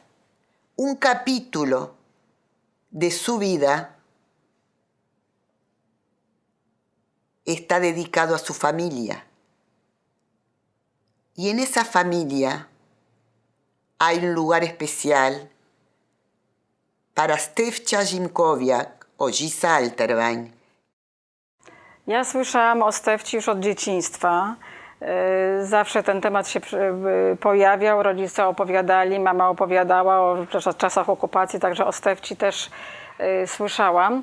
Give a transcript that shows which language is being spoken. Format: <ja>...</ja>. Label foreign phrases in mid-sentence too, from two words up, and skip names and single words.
<es>Un capítulo de su vida está dedicado a su familia. Y en esa familia hay un lugar especial para Stefcia Zimkowiak o Gisa Alterbein.</es> <pl>Ja słyszałam o Stefci już od dzieciństwa. Zawsze ten temat się pojawiał, rodzice opowiadali, mama opowiadała o czasach okupacji, także o Stefci też słyszałam.</pl>